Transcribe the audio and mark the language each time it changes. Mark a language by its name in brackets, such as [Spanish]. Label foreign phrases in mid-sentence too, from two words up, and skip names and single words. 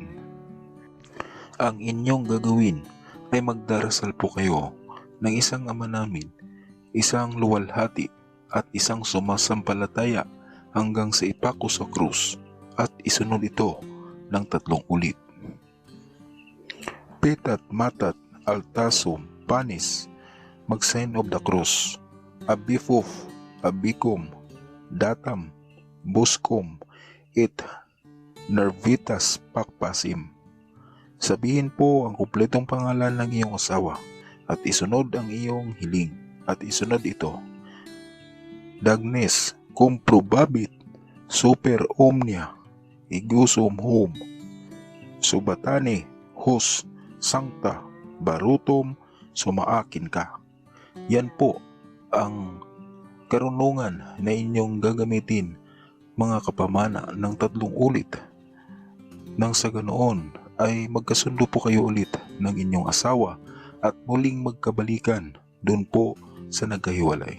[Filipino] Ang inyong gagawin ay magdarasal po kayo ng isang Ama Namin, isang luwalhati at isang sumasampalataya hanggang sa ipako sa krus at isunod ito ng 3 ulit. [Latin] Pitat, matat, altasum, panis, [Filipino] mag- [English] sign of the cross, [Latin] abifuf, abikum, datam, buskum, it, nervitas, pakpasim. [Filipino] Sabihin po ang kumpletong pangalan ng iyong asawa at isunod ang iyong hiling at isunod ito. [Latin] Dagnes, cum probabit, super omnia, igusum hum, subatani, hus, sancta, barutum, [Filipino] sumaakin ka. Yan po ang karunungan na inyong gagamitin mga kapamana ng 3 ulit. Nang sa ganoon ay magkasundo po kayo ulit ng inyong asawa at muling magkabalikan doon po sa nagkahiwalay.